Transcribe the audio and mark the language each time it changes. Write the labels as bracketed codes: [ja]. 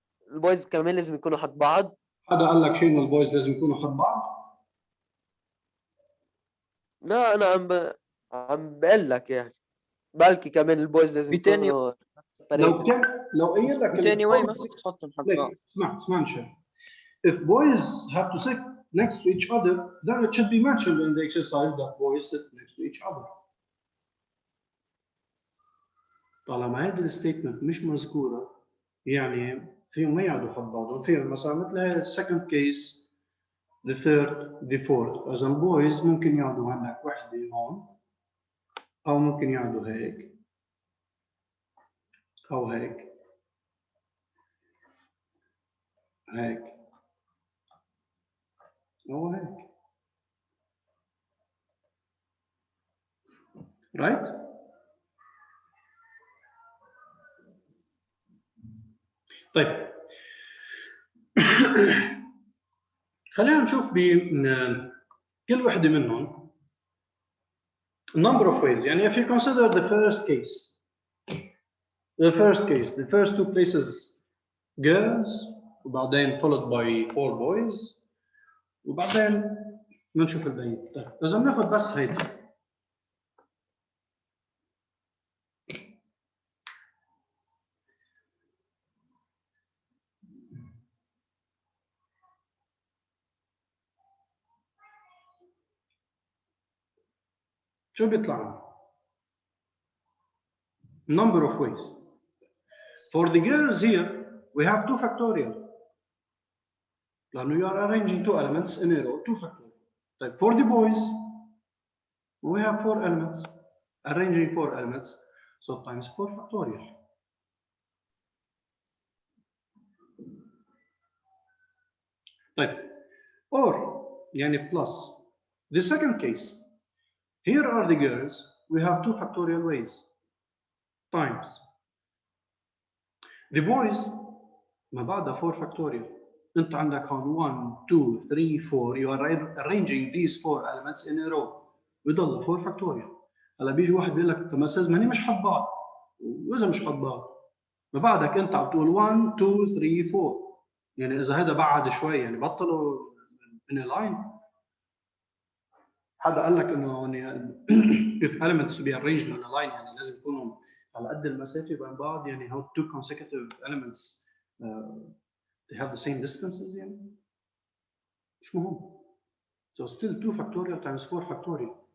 [ar] البويز كمان لازم يكونوا حد بعض. حدا قال لك شيء انه البويز لازم يكونوا حد بعض؟ لا انا عم بقول لك يعني بلكي كمان البويز لازم يكونوا لو قايل لك تاني واي ما فيك تحطهم حد بعض. اسمع شيء. [en] If boys have to sit next to each other, then it should be mentioned in the exercise that boys sit next to each other. [ar] طالما هذه الستيتمنت مش مذكوره يعني فيهم ما يقعدوا حد بعضهم. [en] فيهم مثلا مثل هي second case, the third, the fourth. [ar] إذا boys ممكن يقعدوا هناك وحده هون أو ممكن يقعدوا هيك أو هيك أو هيك. [en] Right? [ar] طيب خلينا نشوف بكل وحده منهم number of ways. [en] يعني if you consider the first case, the first 2 places girls وبعدين followed by 4 boys وبعدين بنشوف الباقي. [ar] طيب اذا بناخذ بس هيدا شو بيطلع لنا؟ number of ways. [en] For the girls here we have 2 factorial لأنه you are arranging 2 elements in a row 2 factorial. طيب for the boys we have 4 elements arranging 4 elements so times 4 factorial. طيب or يعني plus. The second case, here are the girls, we have 2 factorial ways times the boys ما بعدها 4 factorial. انت عندك هون 1 2 3 4 you are arranging these 4 elements in a row بضل 4 factorial. [ar] هلا بيجي واحد بيقول لك طب ما استاذ ماني مش حط بعض، واذا مش حط بعض ما بعدك انت عم تقول 1 2 3 4 يعني اذا هذا بعد شوي يعني بطلوا in a line. حدا قال لك انه يعني if elements to be arranged in a line يعني لازم يكونوا على قد المسافه بين بعض يعني how two consecutive elements they have the same distances يعني مش مهم. [en] So still 2 factorial times 4 factorial.